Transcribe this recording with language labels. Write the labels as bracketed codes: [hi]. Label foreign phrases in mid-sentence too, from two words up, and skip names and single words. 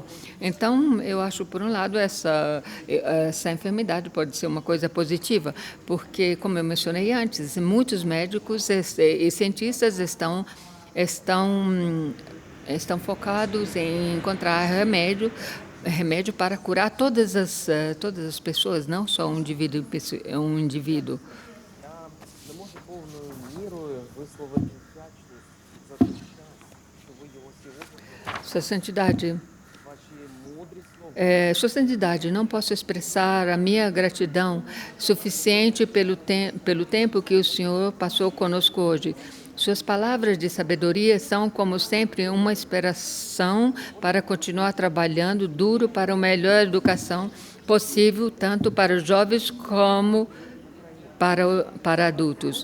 [pt] Então, eu acho, por um lado, essa enfermidade pode ser uma coisa positiva, porque, como eu mencionei antes, muitos médicos e cientistas estão focados em encontrar remédio para curar todas as pessoas, não só um indivíduo. [uk] Не можу повною мірою висловити вдячність за той час, що ви його сьогодні [pt] Sua Santidade, [uk] ваші мудрі слова. [pt] Sua Santidade, não posso expressar a minha gratidão suficiente pelo tempo que o Senhor passou conosco hoje. Suas palavras de sabedoria são, como sempre, uma inspiração para continuar trabalhando duro para a melhor educação possível, tanto para os jovens como para adultos.